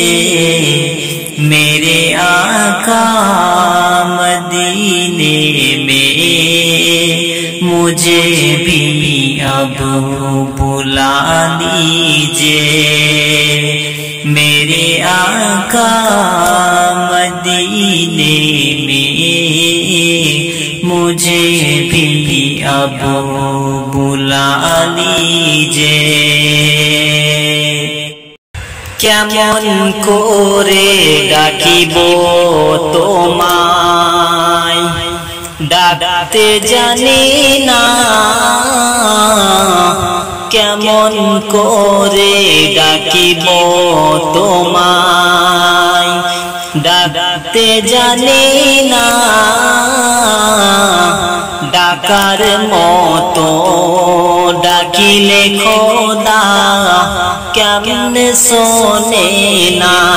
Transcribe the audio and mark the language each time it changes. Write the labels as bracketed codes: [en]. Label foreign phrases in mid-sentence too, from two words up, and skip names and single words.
[ur] میرے آقا مدینے میں، مجھے بھی اب بلا لیجیے میرے آقا مدینے میں، مجھے بھی اب بلا لیجیے۔ [bn] কেমন করে ডাকিব তোমায়, ডাকতে জানি না, কেমন করে ডাকিব তোমায়, ডাকতে জানি না, ডাকার মতো ডাকিলে খোদা কেমনে শোনে না,